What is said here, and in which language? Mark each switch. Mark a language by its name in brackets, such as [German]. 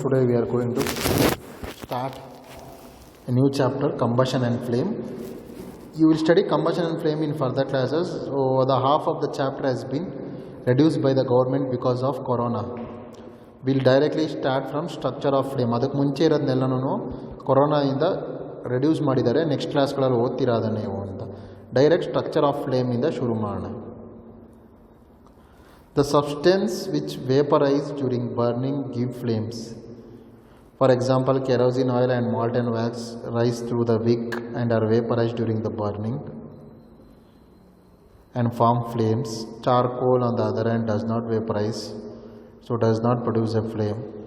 [English] Today we are going to start a new chapter, combustion and flame. You will study combustion and flame in further classes. So the half of the chapter has been reduced by the government because of corona. We'll directly start from structure of flame. [Kannada] ಅದಕ್ಕೆ ಮುಂಚೆ ಇರೋದನ್ನೆಲ್ಲನೂ ಕೊರೋನಾಯಿಂದ reduce ಮಾಡಿದ್ದಾರೆ. Next ಕ್ಲಾಸ್ಗಳಲ್ಲಿ ಓದ್ತೀರಾ ಅದನ್ನು ನೀವು ಅಂತ. Direct structure of ಫ್ಲೇಮಿಂದ ಶುರು ಮಾಡೋಣ. [English] The substance which vaporize during burning give flames. For example, kerosene oil and molten wax rise through the wick and are vaporized during the burning and form flames. Charcoal, on the other hand, does not vaporize, so does not produce a flame.